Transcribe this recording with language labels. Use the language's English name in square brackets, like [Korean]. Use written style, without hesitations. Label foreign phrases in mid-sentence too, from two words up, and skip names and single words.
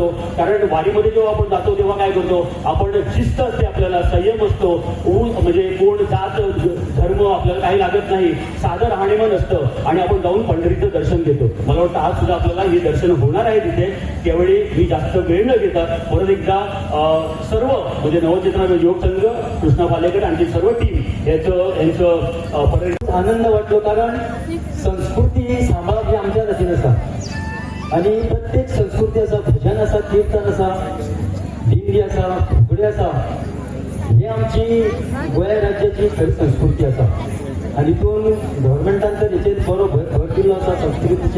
[Marathi] कारण वारीमध्ये जेव्हा आपण जातो तेव्हा काय करतो आपण, शिस्त असते आपल्याला, संयम असतो, म्हणजे कोण जात धर्म आपल्याला काही लागत नाही, साधं राहणीमान असतं आणि आपण जाऊन पंढरीचं दर्शन घेतो. मला वाटतं आज सुद्धा आपल्याला हे दर्शन होणार आहे तिथे. त्यावेळी मी जास्त वेळ न घेता परत एकदा सर्व म्हणजे नवचेतना युवक संघ, कृष्णा पालेकर आणि सर्व टीम यांचं पर्यटन [Konkani] आनंद वाटलो. कारण संस्कृती सांभाळप ही आमच्या हातीन आसा आणि प्रत्येक संस्कृती आसा, भजन आसा, कीर्तन आसा, दिंडी आसा, फुगडी आसा, ही आमची गोंय राज्याची खरी संस्कृती आसा. आणि तितून गव्हर्मेंटान तर हेचेर बरो भर दिल्लो आसा संस्कृतीचे.